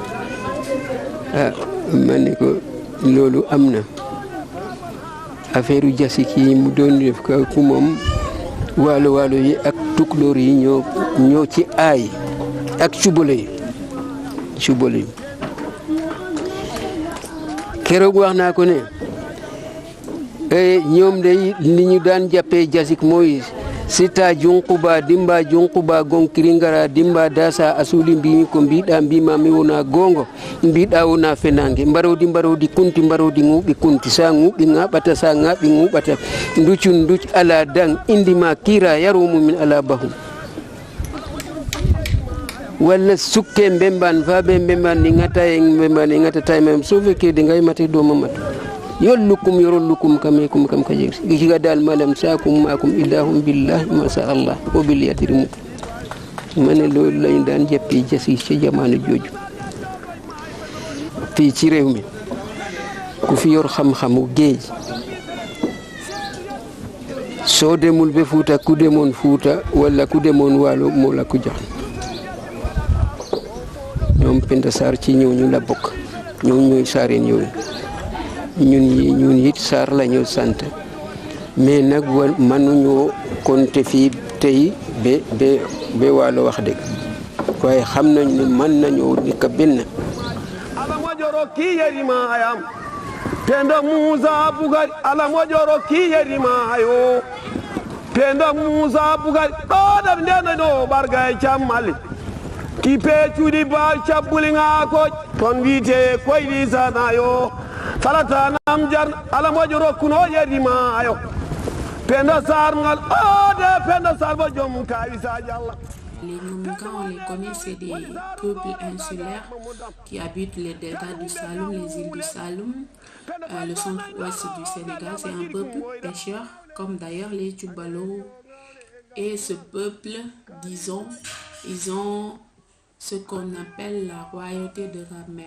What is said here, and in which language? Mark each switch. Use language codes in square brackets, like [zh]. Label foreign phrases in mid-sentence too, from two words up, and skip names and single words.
[wo] ma ne ko loolu am na affaire u jasik yi mu doon def ko ku moom waalo waalo yi ak tukulóor yi ñoo ci aay ak cubale yi keroog wax naa ko ne ñoom day li ñu daan jàppee jasik mooy [ff] sita junquba dimba junquba gonkiri ngara dimba dasa asuli mbimi ko mbiɗa mbimami wona gongo mbiɗa wona fenange mbarodi kunti mbarodi ŋuɓi kunti sa ŋuɓi ŋaɓata sa ŋaɓi ŋuɓata ducun duc ala dan indima kira yaromumin ala bahum walla sukke mbemban faɓe mbemban ɗi ŋata e mbemban ɗi ŋatata e mam so fekkede gaymate do mamata yollukum yorollukum kamekum kam ka jeegi giga dal malam sakum makum illahum [ar] billahi masha Allah [ff] o bil yatirim [wo] mane loolu lañu daan jàppee jasi ci jamono jooju fii ci réew mi ku fi yor xam-xamu géej soo demul be Fuuta ku demoon Fuuta wala ku demoon Waalo moo la ko jox ñoom Penda Sarr ci ñooñu la bokk ñoom ñooy saareen yooyu ñun it Sarr la ñu sant mais nag mënuñoo compter fii tey ba Waalo wax dëgg waaye xam nañ ne mën nañoo nekk benn. [ff] ala mojoro ki yerima ayam Penda Moussa Bougari ala mojoro ki yerima ayo Penda Moussa Bougari ɗo ɗam ndena ɗo ɓargay cammali ki peecuɗi ba cabbulinga ko toon wiite koyɗi sanayo falata nam jar ala moƴo rokkuno yerima ayo Penda Sarr ngal de Penda Sarr bo joom kawi saji Allah. [fr] Les Nyominka, on les connaît, c'est des peuples insulaires qui habitent les deltas du Saloum, les îles du Saloum, le centre-ouest du Sénégal. C'est un peuple pêcheur, comme d'ailleurs les Tchoubalo. Et ce peuple, disons, ils ont ce qu'on appelle la royauté de la mer.